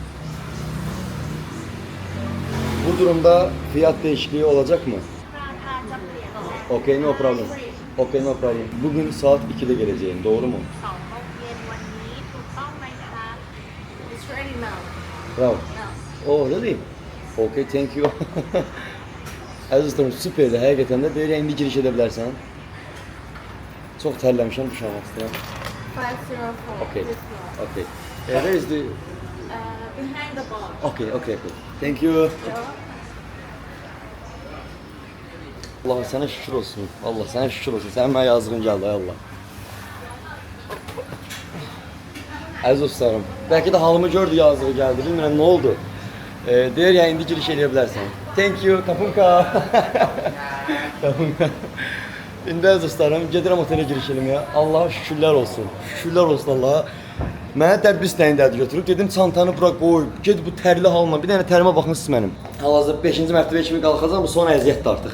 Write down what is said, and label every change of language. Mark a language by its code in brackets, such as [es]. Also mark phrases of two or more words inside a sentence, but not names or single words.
[tr] Bu durumda fiyat değişikliği olacak mı? [en] Okay, no problem. [tr] Bugün saat 2'de geleceğim, doğru mu? Bravo. [en] Oh, really? Okay, thank you. [az] Əziz dostlarım, süperdi, həqiqətən də deyir, indi giriş edə bilərsən. Çox tərləmişəm, duş almaq istəyirəm. 504. [en] Okay. This one. Okay. Where is the... Behind the bar. Okay. Thank you. [az] Allah sənə şükür olsun. Allah sənə şükür olsun. Sənin mənə yazığın gəldi ay Allah. Əziz dostlarım, bəlkə də halımı gördü yazığı gəldi. Bilmirəm nə oldu. Deyir ya indi giriş eləyə bilərsən. [en] Thank you, [th] ขอบคุณค่ะ ขอบคุณค่ะ. [az] İndi əziz dostlarım, gedirəm otelə giriş eləməyə. Allaha şükürlər olsun. Şükürlər olsun Allaha. Mənə dəbis təyindədir götürüb. Dedim çantanı bura qoy. Ged bu tərli halına. Bir dənə tərimə baxın siz mənim. Hal-hazırda 5-ci mərtəbəyə kimi qalxacağam. Bu son əziyyətdir artıq.